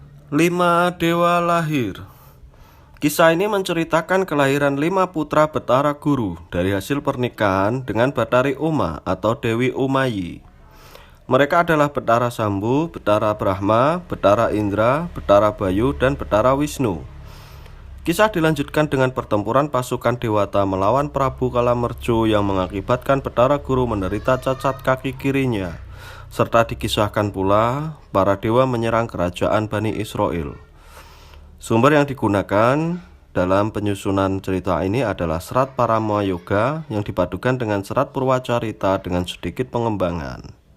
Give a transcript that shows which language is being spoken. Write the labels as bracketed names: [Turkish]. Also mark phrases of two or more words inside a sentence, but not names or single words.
[Indonesian] 5 dewa lahir. Kisah ini menceritakan kelahiran 5 putra Betara Guru dari hasil pernikahan dengan Batari Uma atau Dewi Umayyi. Mereka adalah Betara Sambu, Betara Brahma, Betara Indra, Betara Bayu, dan Betara Wisnu. Kisah dilanjutkan dengan pertempuran pasukan Dewata melawan Prabu Kalamerjo yang mengakibatkan Betara Guru menderita cacat kaki kirinya. Serta dikisahkan pula para dewa menyerang kerajaan Bani Israel. Sumber yang digunakan dalam penyusunan cerita ini adalah Serat Parama Yoga yang dipadukan dengan Serat Purwacarita dengan sedikit pengembangan.